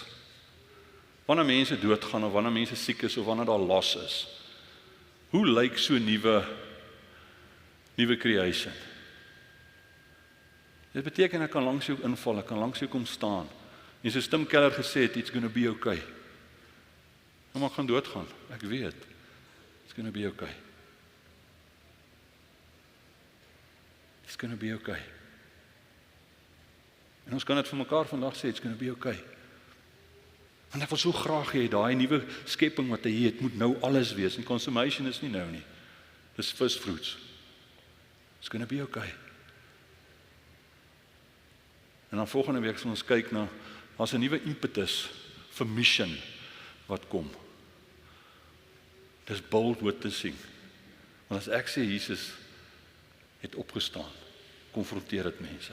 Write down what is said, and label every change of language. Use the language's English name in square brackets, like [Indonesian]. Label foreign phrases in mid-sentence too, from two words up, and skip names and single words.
[Afrikaans] Wanneer mense doodgaan of wanneer mense siek is of wanneer daar los is. Hoe lyk so nuwe creation? Dit beteken ek kan langs jou inval, ek kan langs jou kom staan. En soos Tim Keller gesê het, [English] it's gonna be okay. [Afrikaans] Maar ek gaan doodgaan, ek weet. [English] It's gonna be okay. It's gonna be okay. [Afrikaans] En ons kan dit vir mekaar vandag sê, [English] it's gonna be okay. [Afrikaans] Want ek wil so graag hê, daai nuwe skepping wat hy het, moet nou alles wees. En consummation is nie nou nie. [English] Dis first fruits. It's gonna be okay. [Afrikaans] En dan volgende week sal ons kyk na, as 'n nuwe impetus vir mission wat kom. Dis [English] bold witnessing. [Afrikaans] Want as ek sê Jesus het opgestaan, konfronteer dit mense.